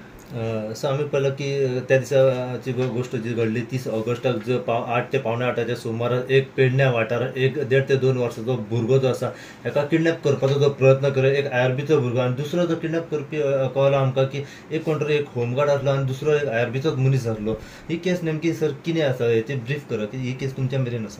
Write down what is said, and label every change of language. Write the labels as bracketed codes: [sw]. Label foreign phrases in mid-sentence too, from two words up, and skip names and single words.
[kok] असं आम्ही पाहिलं की त्या दिवसाची गोष्ट जी घडली 30 ऑगस्टाक जो 8 ते 7:45 सुमारास एक पेडण्या वाठारात एक 1.5 ते 2 वर्साचो भुरगो जो आसा एका किडनॅप करपाचो जो प्रयत्न केलो, एक आयआरबीचो भुरगो आनी दुसरो जो किडनॅप करपी कळलो आमकां की एक कोण तरी एक होमगार्ड आसलो आनी दुसरो एक आयआरबीचोच मनीस आसलो. ही केस नेमकी सर कितें आसा हेची ब्रीफ करा की ही केस तुमच्या मेरेन आसा.